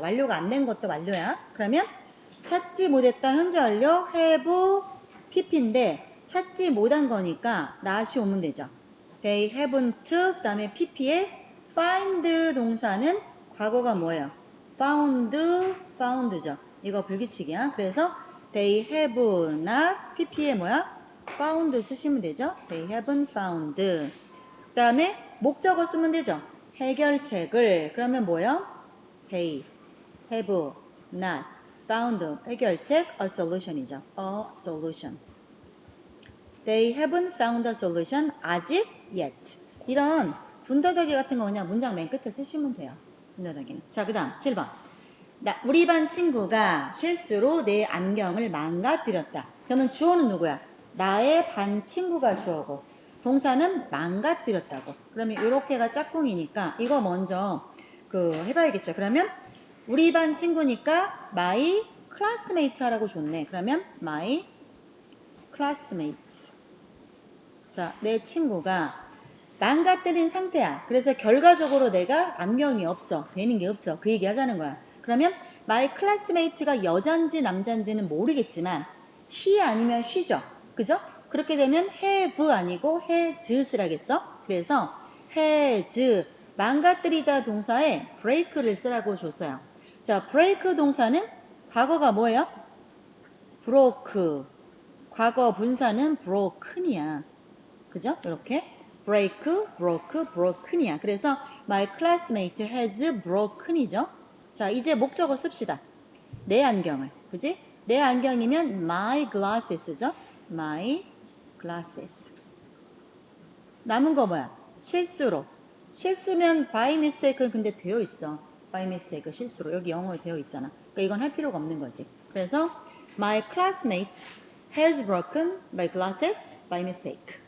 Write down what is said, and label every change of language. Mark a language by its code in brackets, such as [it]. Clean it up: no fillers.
[ko] 완료가 안 된 것도 완료야. 그러면 찾지 못했다 현재 완료 have pp인데 찾지 못한 거니까 not이 오면 되죠. [en] They haven't [ko] 그 다음에 pp에 find 동사는 과거가 뭐예요? found죠. 이거 불규칙이야. [en] 그래서 they have not pp에 뭐야? [ko] found 쓰시면 되죠. [en] they haven't found. [ko] 그 다음에 목적어 쓰면 되죠. 해결책을. 그러면 뭐예요? [en] they have not found. [ko] 해결책 [en] a solution [ko] 이죠. [en] a solution. They haven't found a solution [ko] 아직 [en] yet. [ko] 이런 분더더기 같은 거 그냥 문장 맨 끝에 쓰시면 돼요. 분더더기는. 자, 그 다음 7번. 우리 반 친구가 실수로 내 안경을 망가뜨렸다. 그러면 주어는 누구야? 나의 반 친구가 주어고 동사는 망가뜨렸다고. 그러면 이렇게가 짝꿍이니까 이거 먼저 해봐야겠죠. 그러면 우리 반 친구니까 [en] my classmate [ko] 하라고 줬네. 그러면 [en] my classmates. [ko] 자, 내 친구가 망가뜨린 상태야. 그래서 결과적으로 내가 안경이 없어. 되는 게 없어. 그 얘기 하자는 거야. 그러면 my classmate가 여잔지 남잔지는 모르겠지만 he 아니면 she죠. 그죠? 그렇게 되면 have 아니고 has 쓰라겠어. 그래서 has 망가뜨리다 동사에 break를 쓰라고 줬어요. 자, break 동사는 과거가 뭐예요? [en] broke. [ko] 과거 분사는 broken이야. 그죠? [en] 이렇게 break, broke, broken이야. 그래서 my classmate has broken이죠. [ko] 자, 이제 목적어 씁시다. 내 안경을. 그지? 내 안경이면 [en] my glasses [ko] 죠. [en] my glasses. [ko] 남은 거 뭐야? 실수로. 실수면 by mistake 근데 되어 있어. [en] by mistake 실수로. [ko] 여기 영어로 되어 있잖아. 그러니까 이건 할 필요가 없는 거지. 그래서 [en] my classmate has broken my glasses by mistake.